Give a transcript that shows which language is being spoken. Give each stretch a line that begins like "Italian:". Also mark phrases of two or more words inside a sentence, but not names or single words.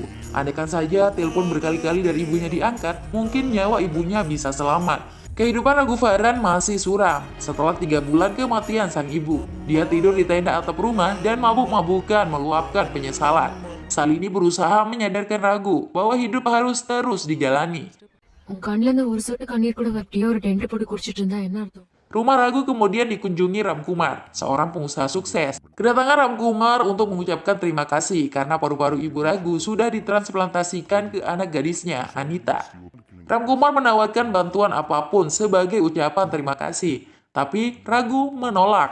Indonesian: Andaikan saja telepon berkali-kali dari ibunya diangkat, mungkin nyawa ibunya bisa selamat. Kehidupan Ragu Farhan masih suram. Setelah 3 bulan kematian sang ibu, dia tidur di tenda atap rumah dan mabuk-mabukan meluapkan penyesalan. Salini berusaha menyadarkan Ragu bahwa hidup harus terus dijalani.
Tamil: உன் கண்ணுல இருந்து ஒரு சொட்டு கண்ணீர் கூட வரட்டியோ ஒரு டென்ட் போட்டு குடிச்சிட்டு இருந்தா என்ன அர்த்தம்?
Indonesian: Rumah Ragu kemudian dikunjungi Ram Kumar, seorang pengusaha sukses. Kedatangan Ram Kumar untuk mengucapkan terima kasih karena paru-paru ibu Ragu sudah ditransplantasikan ke anak gadisnya, Anita. Ram Kumar menawarkan bantuan apapun sebagai ucapan terima kasih, tapi Ragu menolak.